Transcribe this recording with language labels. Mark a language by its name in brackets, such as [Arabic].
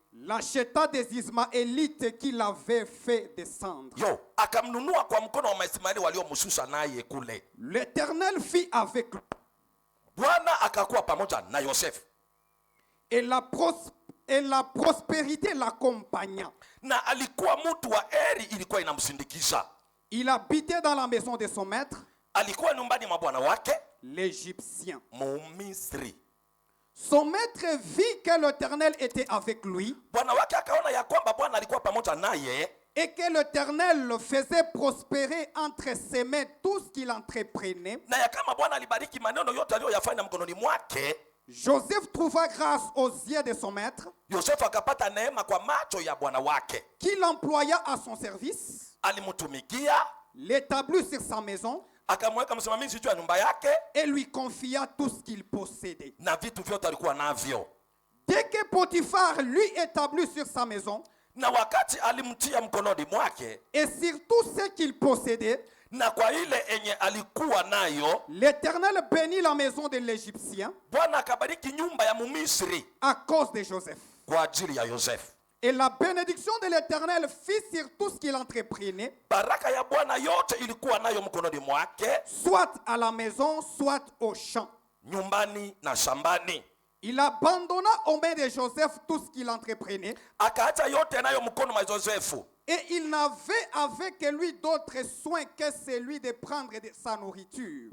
[French] l'acheta des Ismaélites qu'il avait fait descendre. [Swahili] Akamnunua kwa mkono wa Ismaeli waliomshusha naye kule. [French] L'Éternel fit avec lui. [Swahili] Bwana akakuwa pamoja na Yosef. [French] Et la prospérité l'accompagna. [Swahili] Na alikuwa mtu wa heri, ilikuwa inamsindikisha. [French] Il habitait dans la maison de son maître, [Swahili] alikuwa nyumbani mwa bwana wake, [French] l'Égyptien. [Swahili] mu Misri. [French] Son maître vit que l'Éternel était avec lui. [Swahili] Bwana wake akaona ya kwamba Bwana alikuwa pamoja naye. [French] Et que l'Éternel le faisait prospérer entre ses mains tout ce qu'il entreprenait. [Swahili] Na ya kama Bwana alibariki maneno yote aliyoyafanya mkononi mwake. [French] Joseph trouva grâce aux yeux de son maître. [Swahili] Joseph akapata neema kwa macho ya bwana wake. [French] Qui l'employa à son service. [Swahili] Alimutumikia. [French] L'établit sur sa maison. [Swahili] Akamweka msimamizi juu ya nyumba yake. [French] Et lui confia tout ce qu'il possédait. [Swahili] Na vitu vyote alikuwa navyo. [French] Dès que Potiphar lui établit sur sa maison. [Swahili] Na wakati alimtia mkononi mwake. [French] Et sur tout ce qu'il possédait. [Swahili] Na kwa ile enye alikuwa nayo, [French] l'Éternel bénit la maison de l'Égyptien. [Swahili] Bwana akabariki nyumba ya Mumisri. [French] À cause de Joseph. [Swahili] Kwa ajili ya Joseph. [French] Et la bénédiction de l'Éternel fit sur tout ce qu'il entreprenait. [Swahili] Baraka ya Bwana yote ilikuwa nayo mkononi mwake. [French] Soit à la maison, soit au champ. [Swahili] Nyumbani na shambani. [French] Il abandonna aux mains de Joseph tout ce qu'il entreprenait. [Swahili] Akaacha yote nayo mkono wa Josefu. [French] Et il n'avait avec lui d'autres soins que celui de prendre de sa nourriture.